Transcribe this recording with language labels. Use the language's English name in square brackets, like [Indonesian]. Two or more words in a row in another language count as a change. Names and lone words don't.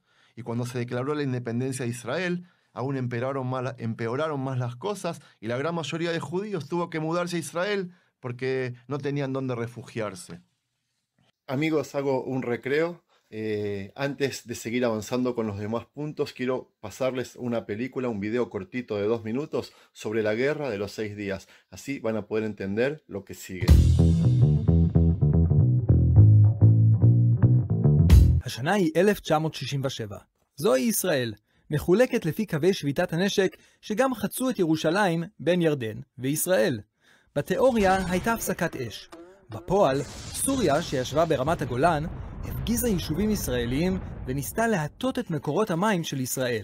[Spanish] Y cuando se declaró la independencia de Israel, aún empeoraron más las cosas y la gran mayoría de judíos tuvo que mudarse a Israel porque no tenían dónde refugiarse. Amigos, hago un recreo. Antes de seguir avanzando con los demás puntos, quiero pasarles una película, un video cortito de 2 minutos sobre la guerra de los 6 días. Así van a poder entender lo que sigue. [Hebrew] השנה היא 1967. זוהי ישראל, מחולקת לפי קווי שביתת הנשק שגם חצו את ירושלים בין ירדן וישראל. בתיאוריה הייתה הפסקת אש. בפועל, סוריה שישבה ברמת הגולן הפגיזה יישובים ישראליים וניסתה להטות את מקורות המים של ישראל.